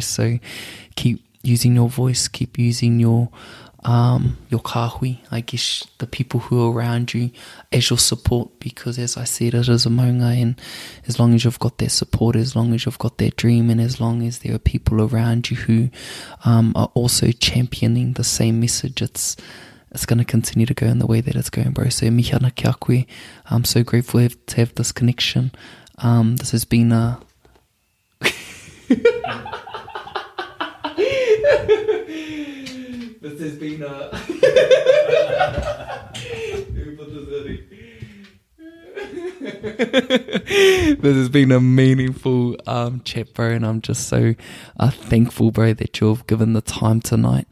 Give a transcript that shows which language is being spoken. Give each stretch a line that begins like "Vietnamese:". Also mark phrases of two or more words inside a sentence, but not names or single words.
English: So keep using your voice, keep using your kahui, I guess the people who are around you as your support, because as I said, it is a maunga, and as long as you've got that support, as long as you've got that dream, and as long as there are people around you who are also championing the same message, it's going to continue to go in the way that it's going, bro.
Māori: So mihana kia koe.
English: I'm so grateful to have this connection. This has been a This has been a This has been a meaningful chat, bro, and I'm just so thankful, bro, that you've given the time tonight.